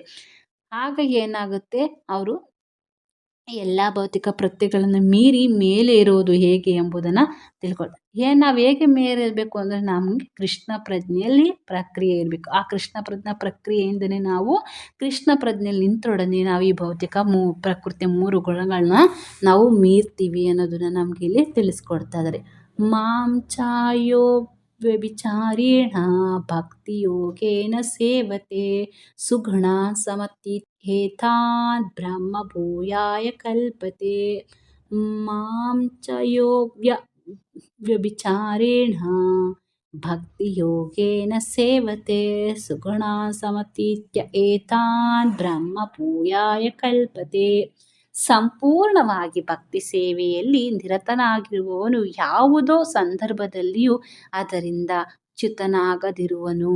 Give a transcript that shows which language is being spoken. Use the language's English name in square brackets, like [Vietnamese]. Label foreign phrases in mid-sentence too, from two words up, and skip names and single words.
[Kannada] ಆಗ ಏನಾಗುತ್ತೆ, ಅವರು ಎಲ್ಲ ಭೌತಿಕ ಪ್ರತ್ಯಗಳನ್ನು ಮೀರಿ ಮೇಲೆ ಇರೋದು ಹೇಗೆ ಎಂಬುದನ್ನು ತಿಳ್ಕೊಳ್ತಾರೆ. ನಾವು ಹೇಗೆ ಮೇಲೆ ಇರಬೇಕು ಅಂದರೆ ನಮಗೆ ಕೃಷ್ಣ ಪ್ರಜ್ಞೆಯಲ್ಲಿ ಪ್ರಕ್ರಿಯೆ ಇರಬೇಕು. ಆ ಕೃಷ್ಣ ಪ್ರಜ್ಞಾ ಪ್ರಕ್ರಿಯೆಯಿಂದನೇ ನಾವು ಕೃಷ್ಣ ಪ್ರಜ್ಞೆಯಲ್ಲಿ ನಿಂತೊಡನೆ ನಾವು ಈ ಭೌತಿಕ ಪ್ರಕೃತಿಯ 3 ಗುಣಗಳನ್ನ ನಾವು ಮೀರ್ತೀವಿ ಅನ್ನೋದನ್ನ ನಮ್ಗೆ ಇಲ್ಲಿ ತಿಳಿಸ್ಕೊಡ್ತಾ ಇದ್ದಾರೆ. [Sanskrit] ಮಾಂ ಚಾಯೋ ವ್ಯಭಿಚಾರೇಣ ಭಕ್ತಿ ಯೋಗೇನ ಸೇವತೆ ಸುಗುಣ ಸಮತಿಥೇತಾನ್ ಬ್ರಹ್ಮ ಭೂಯಾಯ ಕಲ್ಪತೆ. ಮಾಂ ಚ ಯೋ ವ್ಯಭಿಚಾರೇಣ ಭಕ್ತಿ ಯೋಗೇನ ಸೇವತೆ ಸುಗುಣ ಸಮತೀತ್ಯ ಏತಾನ್ ಬ್ರಹ್ಮ ಭೂಯಾಯ ಕಲ್ಪತೆ. [Kannada] ಸಂಪೂರ್ಣವಾಗಿ ಭಕ್ತಿ ಸೇವೆಯಲ್ಲಿ ನಿರತನಾಗಿರುವವನು ಯಾವುದೋ ಸಂದರ್ಭದಲ್ಲಿಯೂ ಅದರಿಂದ ಚ್ಯುತನಾಗದಿರುವನು.